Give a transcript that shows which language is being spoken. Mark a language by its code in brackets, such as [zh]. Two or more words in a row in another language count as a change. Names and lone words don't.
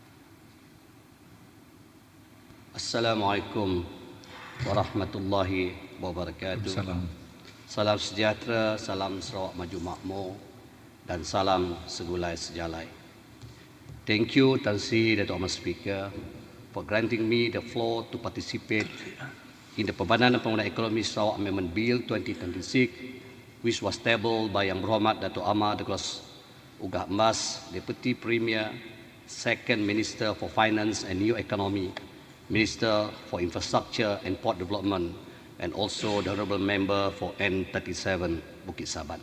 [ar] السلام عليكم ورحمة الله وبركاته. [ms] Salam. Salam sejahtera, salam Sarawak maju makmur dan salam segulai sejalai. [en] Thank you, Tan Sri Dato' Ahmad Speaker, for granting me the floor to participate in the Pembadanan Pembangunan Ekonomi Sarawak Amendment Bill 2026, which was tabled by [ms] Yang Berhormat [en] Dato' Ahmad Douglas Ugah Mas, Deputy Premier, Second Minister for Finance and New Economy, Minister for Infrastructure and Port Development, and also the Honourable Member for N37 Bukit Saban.